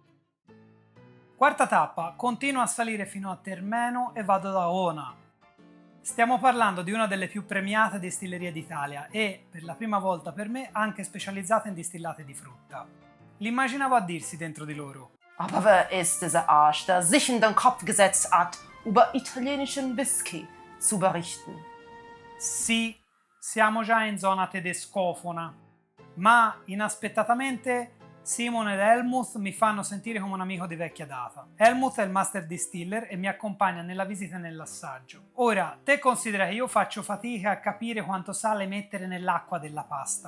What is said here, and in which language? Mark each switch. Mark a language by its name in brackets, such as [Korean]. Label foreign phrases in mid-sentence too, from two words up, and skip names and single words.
[Italian] Quarta tappa, continuo a salire fino a Termeno e vado da Ona. Stiamo parlando di una delle più premiate distillerie d'Italia e, per la prima volta per me, anche specializzata in distillati di frutta. L'immaginavo a dirsi dentro di loro. [German] Aber wer ist dieser Arsch, der sich in den Kopf gesetzt hat, über italienischen Whisky zu berichten? [Italian] Sì, siamo già in zona tedescofona, ma inaspettatamente Simon ed Helmut mi fanno sentire come un amico di vecchia data. Helmut è il master distiller e mi accompagna nella visita e nell'assaggio. Ora, te considera che io faccio fatica a capire quanto sale mettere nell'acqua della pasta.